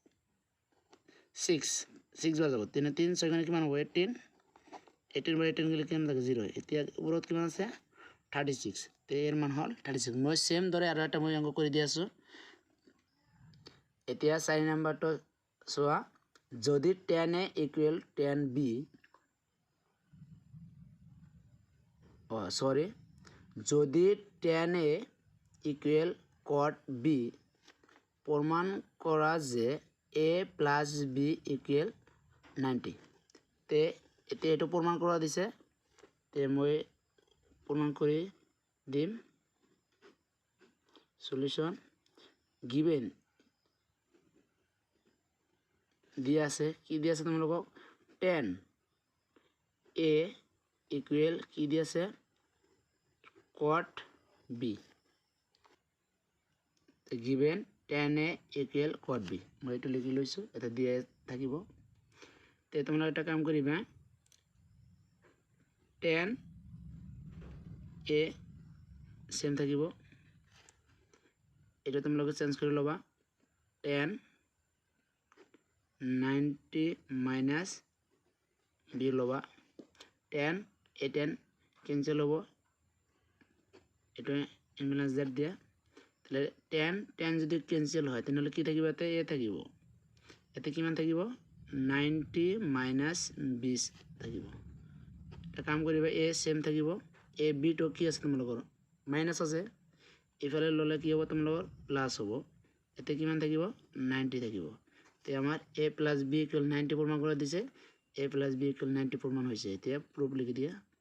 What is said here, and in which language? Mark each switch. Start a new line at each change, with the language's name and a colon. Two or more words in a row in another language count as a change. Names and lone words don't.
Assamese: 6 বাৰ যাব 3 3 6 মানে কিমান হ'ব 18 বাৰ 18 গলে কিমান থাকে 0 এতিয়া ওপৰত কিমান আছে 36 তে
Bangla: এর মান হল
Assamese: 36 মই সেম ধরে আৰু এটা মই অঙ্ক কৰি দি আছো এতিয়া 4 নাম্বাৰটো সোয়া যদি tan a = tan b যদি tan a = cot b প্রমাণ করা যে a + b = 90 তে এটো প্রমাণ করা দিছে তে মই প্রমাণ কৰি দিম সলিউশন given দিয়া আছে কি দিয়া আছে তোমালোকক tan a equal কি দিয়া আছে cot b
English: given tan a equal cot b
Assamese: মই এটো লিখি লৈছো এটা দিয়া থাকিব তে তোমরা এটা কাম কৰিবা tan a সেম থাকিব এটা তোমালোকে চেঞ্জ কৰি লবা tan 90 - b লবা tan a tan ক্যান্সেল হ'ব এটা ইনভার্স z দিয়া তাহলে tan যদি ক্যান্সেল হয় তাহলে কি থাকিব এতে a থাকিব এতে কিমান থাকিব 90 - 20 থাকিব এটা কাম কৰিবা a সেম থাকিব a b তো কি আছে তোমালোকৰ মাইনাস আছে ইফালে ললে কি হ'ব তোমালোকৰ প্লাস হ'ব এতে কিমান থাকিব 90 থাকিব তে আমাৰ a + b = 90 প্ৰমাণ কৰা দিছে a + b = 90 প্ৰমাণ হৈছে এতিয়া প্রুফ লিখি দিয়া